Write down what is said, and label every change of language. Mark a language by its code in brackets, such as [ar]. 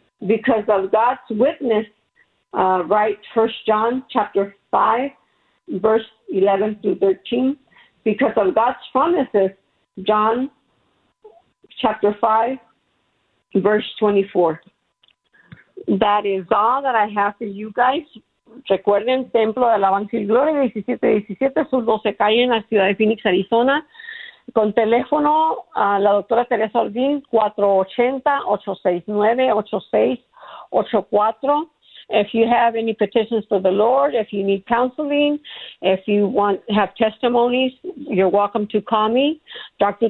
[en] Because of God's witness, write 1 John chapter 5, verse 11 through 13. Because of God's promises, John chapter 5, verse 24. That is all that I have for you guys. [es] Recuerden, Templo de Alabanza y Gloria, 1717, sur 12 calle en la ciudad de Phoenix, Arizona. Con teléfono a la doctora Teresa Ordín, 480-869-8684. [en] If you have any petitions for the Lord, if you need counseling, if you want have testimonies, you're welcome to call me, Dr.